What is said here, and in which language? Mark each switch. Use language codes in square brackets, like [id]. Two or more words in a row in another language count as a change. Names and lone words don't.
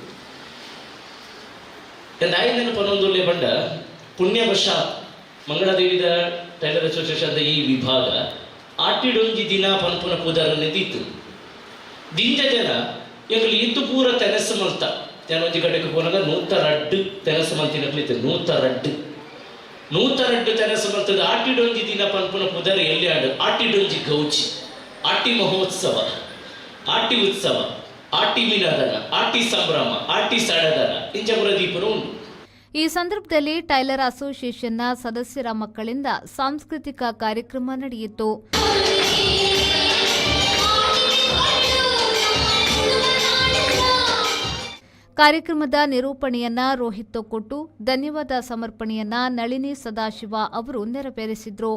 [tcy] ಐದನ ಪನ್ನೊಂದುಲ್ಲೆ ಬಂಡ ಪುಣ್ಯವಶ ಮಂಗಳದೇವಿದ ಟೈಲರ್ ಅಸೋಸಿಯೇಷನ್ ಈ ವಿಭಾಗ ಆಟಿಡೊಂಜಿ ದಿನ ಪನ್ಪುನ ಪೂದರನ್ನು ದಿತ್ತು ದಿಂಜ ಜನ ಎಂಗಲಿ ಇತ್ತು ಪೂರ ತೆನಸು ಮಲ್ತ ತೆನೊಂಜಿ ಗಡ್ಡೆಗೆ ಪೋನಾಗ 102 ತೆನಸು ಮಲ್ತಿನಕ್ಲಿತ್ತು 102 ತೆನಸು ಮಲ್ತದ ಆಟಿಡೊಂಜಿ ದಿನ ಪನ್ಪುನ ಪೂದರ ಎಲ್ಲಿ ಆಡು ಆಟಿಡೊಂಜಿ ಗೌಚಿ ಆಟಿ ಮಹೋತ್ಸವ ಆಟಿ ಉತ್ಸವ ಆಟಿ ಮಿಲಾದನ, ಆಟಿ ಸಂಭ್ರಮ, ಆಟಿ ಸಡದನ ಇಂಚ ಪ್ರದೀಪನು ಉಂಟು. [kn] ಈ ಸಂದರ್ಭದಲ್ಲಿ ಟೈಲರ್ ಅಸೋಸಿಯೇಷನ್ನ ಸದಸ್ಯರ ಮಕ್ಕಳಿಂದ ಸಾಂಸ್ಕೃತಿಕ ಕಾರ್ಯಕ್ರಮ ನಡೆಯಿತು. ಕಾರ್ಯಕ್ರಮದ ನಿರೂಪಣೆಯನ್ನ ರೋಹಿತ್ ತೊಕ್ಕೊಟ್ಟು, ಧನ್ಯವಾದ ಸಮರ್ಪಣೆಯನ್ನ ನಳಿನಿ ಸದಾಶಿವ ಅವರು ನೆರವೇರಿಸಿದ್ರು.